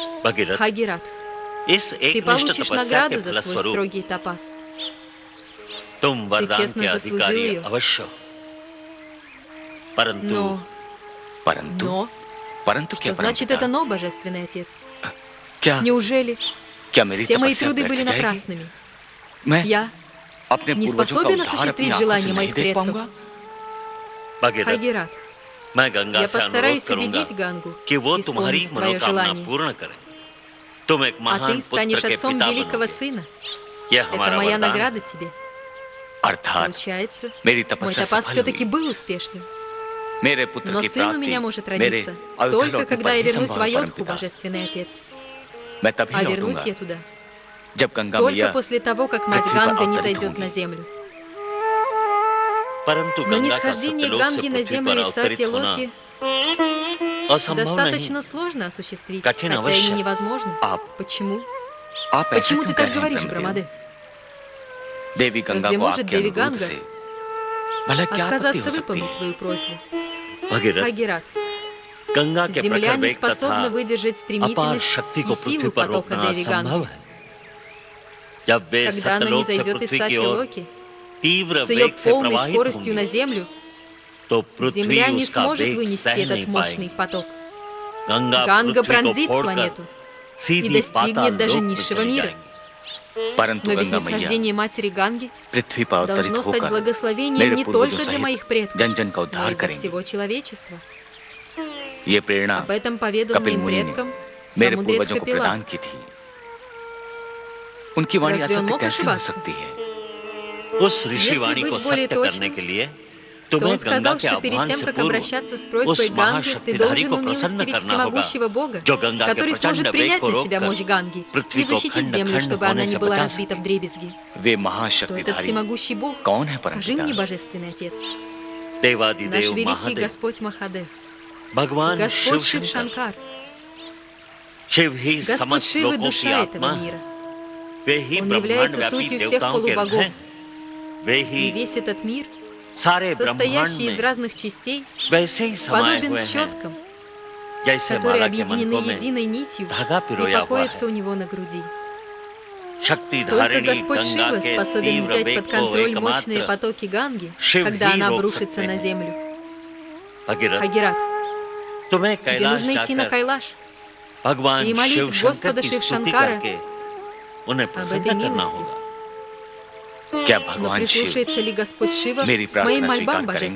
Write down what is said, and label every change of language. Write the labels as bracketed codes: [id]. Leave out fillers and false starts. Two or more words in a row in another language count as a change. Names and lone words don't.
[ru] Бхагират, ты получишь награду за свой строгий тапас. Ты честно заслужил ее. Но... Что значит это «но», божественный отец? Неужели [hi] क्या मेरी [ru] все мои [hi] तपस्या [ru] труды [hi] व्यर्थ [ru] были [hi] जाएगी? [ru] напрасными? [hi] मैं [ru] Я [hi] अपने [ru] не [hi] पूर्वजों का [ru] способен [hi] उद्धार अपनी [ru] осуществить [hi] आंखों से [ru] желания [hi] नहीं [ru] моих [hi] देख [ru] предков. [hi] पाऊंगा? भगीरथ, [ru] Хагират, [hi] मैं गंगा [ru] я [hi] से अनुरोध [ru] постараюсь [hi] करूंगा [ru] убедить Гангу [hi] कि वो तुम्हारी [ru] исполнить твое [hi] मनोकामना [ru] желание. [hi] पूर्ण करे. तुम एक [ru] А [hi] महान [ru] ты станешь [hi] पुत्र के [ru] отцом [hi] पिता [ru] великого [hi] बनोगे. [ru] сына. [hi] यह [ru] Это [hi] हमारा [ru] моя [hi] वरदान. [ru] награда тебе. [hi] अर्थात [ru] Получается, [hi] मेरी [ru] мой [hi] तपस्या [ru] топаз [hi] सफल [ru] все-таки [hi] हुई. [ru] был успешным. [hi] मेरे पुत्र [ru] Но [hi] की [ru] сын у [hi] प्राप्ति [ru] меня может [hi] मेरे [ru] родиться [hi] अयोध्या [ru] только [hi] लौटने [ru] когда [hi] पर [ru] я [hi] ही [ru] вернусь в [hi] संभव है, [ru] Айодху, [hi] परमपिता. [ru] Божественный Отец. [hi] मैं तभी [ru] А вернусь [hi] लौटूंगा [ru] я туда [hi] जब गंगा [ru] только [hi] मैया [ru] после того, как мать [hi] पृथ्वी पर [ru] Ганга не [hi] अवतरित [ru] зайдет [hi] होंगी. [ru] на землю. [hi] परंतु [ru] Но [hi] गंगा का [ru] нисхождение [hi] सत्यलोक से [ru] Ганги на [hi] पृथ्वी [ru] землю [hi] पर [ru] из [hi] अवतरित होना [ru] Сати-Локи [hi] असंभव [ru] достаточно [hi] नहीं. [ru] сложно осуществить, [hi] कठिन [ru] хотя и [hi] अवश्य. [ru] невозможно. [hi] आप [ru] Почему? [hi] आप ऐसा [ru] Почему [hi] क्यों [ru] ты [hi] कर [ru] так [hi] रहे हैं, [ru] говоришь, [hi] ब्रह्मदेव? [ru] Брамадев? [hi] देवी गंगा [ru] Разве [hi] को [ru] может [hi] आपके देवी अनुरोध [ru] Ганга [hi] से भला क्या आपत्ति [ru] отказаться [hi] हो सकती [ru] выполнить [hi] है? [ru] твою просьбу? [hi] भगीरथ, [ru] Хагират, [hi] गंगा के [ru] Земля [hi] प्रखर [ru] не [hi] वेग [ru] способна [hi] तथा [ru] выдержать [hi] अपार [ru] стремительность [hi] शक्ति [ru] и [hi] को पृथ्वी [ru] силу [hi] पर [ru] потока [hi] रोकना [ru] Деви [hi] असंभव [ru] Ганги. [hi] है. जब वे [ru] Когда она [hi] सत्यलोक से [ru] низойдет из [hi] पृथ्वी की ओर [ru] Сати-Локи [hi] तीव्र [ru] с ее [hi] वेग से [ru] полной [hi] प्रवाहित [ru] скоростью на [hi] होंगी, [ru] землю, [hi] तो पृथ्वी [ru] Земля не [hi] उसका [ru] сможет [hi] वेग [ru] вынести [hi] सह [ru] этот [hi] नहीं [ru] мощный [hi] पाएगी. [ru] поток. [hi] गंगा [ru] Ганга [hi] पृथ्वी को [ru] пронзит [hi] फोड़कर [ru] планету и [hi] सीधी [ru] достигнет [hi] पाताल [ru] даже [hi] लोक में [ru] низшего [hi] चली [ru] мира. [hi] जाएगी. परंतु [ru] Но ведь [hi] गंगा मैया [ru] нисхождение матери Ганги [hi] पृथ्वी पर अवतरित [ru] должно стать [hi] होकर [ru] благословением [hi] मेरे [ru] не [hi] पूर्वजों [ru] только для [hi] सहित [ru] моих предков, [hi] जन जन का [ru] но [hi] उद्धार [ru] и для [hi] करेंगी. [ru] всего человечества. [hi] ये प्रेरणा [ru] Об этом поведал [hi] कपिल [ru] моим [hi] मुनि ने [ru] предкам [hi] मेरे [ru] Самудрец [hi] पूर्वजों को [ru] Капила. [hi] प्रदान की थी. उनकी वाणी [ru] Разве он [hi] असत्य [ru] мог [hi] कैसे हो [ru] ошибаться? [hi] सकती है? उस ऋषिवाणी [ru] быть [hi] को [ru] более [hi] सत्य [ru] точным, [hi] करने के लिए [ru] то [hi] तुम्हें [ru] он [hi] गंगा [ru] сказал, [hi] के [ru] что перед [hi] आह्वान [ru] тем, [hi] से [ru] как [hi] पूर्व [ru] обращаться с [hi] उस [ru] просьбой Ганги, ты [hi] महाशक्तिधारी [ru] должен [hi] को प्रसन्न [ru] умилостивить [hi] करना होगा, [ru] всемогущего Бога, [hi] जो गंगा के [ru] который [hi] प्रचंड [ru] сможет [hi] वेग [ru] принять [hi] को [ru] на себя [hi] रोककर [ru] мощь Ганги [hi] पृथ्वी [ru] и [hi] को [ru] защитить землю, [hi] खंड-खंड [ru] чтобы она [hi] होने [ru] не [hi] से [ru] была [hi] बचा [ru] разбита вдребезги. [hi] वे [ru] Кто этот [hi] महाशक्तिधारी [ru] всемогущий Бог? [hi] कौन है [ru] Скажи мне, [hi] परमपिता? [ru] Божественный Отец. Наш [hi] देवादिदेव [ru] великий [hi] महादेव, [ru] Господь Махадев, [hi] भगवान [ru] Господь [hi] शिव [ru] Шив [hi] शंकर, [ru] Шанкар, [hi] शिव ही [ru] Господь [hi] समस्त [ru] Шивы [hi] लोकों की [ru] душа этого [hi] आत्मा, [ru] мира. [hi] वे ही [ru] Он [hi] ब्रह्मांड [ru] является [hi] व्यापी [ru] сутью всех [hi] देवताओं के अंत [ru] полубогов. [hi] हैं. वे [ru] И [hi] ही [ru] весь этот мир, [hi] सारे ब्रह्मांड [ru] состоящий из [hi] में [ru] разных частей, [hi] वैसे ही समाये [ru] подобен [hi] हुए हैं [ru] четкам, [hi] जैसे [ru] которые [hi] माला के [ru] объединены [hi] मनकों में [ru] единой нитью [hi] धागा [ru] и [hi] पिरोया हुआ [ru] покоятся у [hi] है. [ru] него на груди. Только [hi] शक्तिधारिणी [ru] Господь [hi] गंगा [ru] Шива [hi] के [ru] способен [hi] तीव्र [ru] взять [hi] वेग [ru] под [hi] को [ru] контроль мощные [hi] एकमात्र [ru] потоки Ганги, [hi] शिव [ru] когда [hi] ही [ru] она [hi] रोक [ru] обрушится [hi] सकते [ru] на [hi] हैं. [ru] землю. [hi] भगीरथ, [ru] Хагират, [hi] तुम्हें [ru] тебе [hi] कैलाश [ru] нужно идти на [hi] जाकर [ru] Кайлаш, [hi] भगवान [ru] и молить [hi] शिव शंकर [ru] Господа [hi] की [ru] Шив [hi] स्तुति [ru] Шанкара [hi] करके उन्हें [ru] об [hi] प्रसन्न [ru] этой [hi] करना [ru] милости. [hi] होगा. क्या [ru] Но [hi] भगवान शिव [ru] прислушается ли Господь Шива [hi] मेरी [ru] к [hi] प्रार्थना [ru] моим [hi] स्वीकार [ru] мольбам, [hi] करेंगे,